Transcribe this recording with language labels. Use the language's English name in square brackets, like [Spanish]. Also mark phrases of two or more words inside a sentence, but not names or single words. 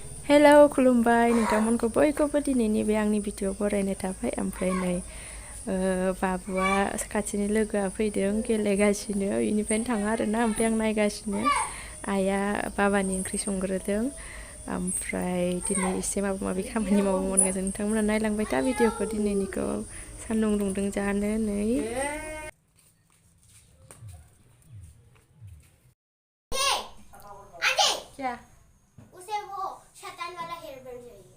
[Bodo] Hello खुलुमबाय नोंथांमोनखौ बयखौबो दिनैनि बे आंनि भिडिअ बरायनाय थाबाय ओमफ्राय नै बाबुआ खाथिनि लोगोआ फैदों गेलेगासिनो इनिफ्रायनो थाङा आरोना ओमफ्राय आं नायगासिनो आइया बाबानि ओंख्रि संग्रोदों ओमफ्राय दिनै एसे माबा माबि खामानि मावनो मोनगासिनो नोंथांमोना नायलांबाय था भिडिअखौ दिनैनिखौ सान्दुं दुंदों जानो नै क्या [Hindi] उसे वो शैतान वाला हेयर बैंड चाहिए।